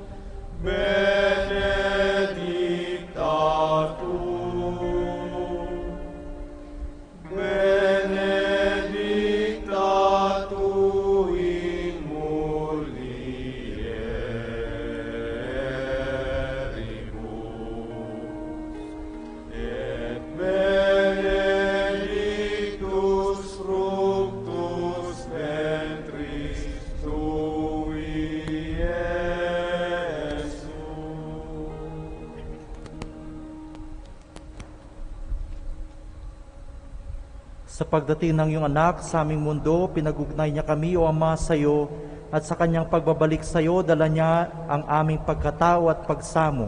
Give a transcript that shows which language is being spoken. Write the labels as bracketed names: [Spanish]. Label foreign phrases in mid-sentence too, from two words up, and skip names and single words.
[Latin] benedicta tu, benedicta tu in mulieribus, et benedictus fructus ventris tui, Iesus. [Filipino] Sa pagdating ng iyong anak sa aming mundo, pinagugnay niya kami, O Ama, sa iyo, at sa kanyang pagbabalik sa iyo, dala niya ang aming pagkatao at pagsamo.